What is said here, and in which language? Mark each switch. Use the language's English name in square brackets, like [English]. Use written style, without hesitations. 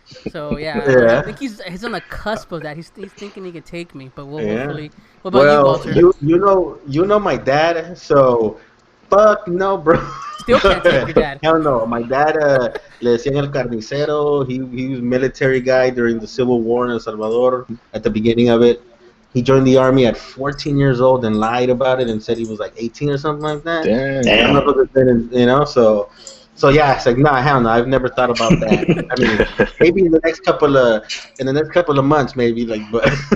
[English] So yeah, I think he's on the cusp of that. He's thinking he can take me, but we'll hopefully. What about you, Walter? You know my dad, so fuck no, bro. Still can't take your dad. Hell no. My dad, [Spanish] le decían el carnicero. [English] He was a military guy during the Civil War in El Salvador at the beginning of it. He joined the army at 14 years old and lied about it and said he was like 18 or something like that. Damn. You know, so yeah, it's like, nah, hell no, I've never thought about that. I mean, maybe in the next couple of months, maybe, like, but,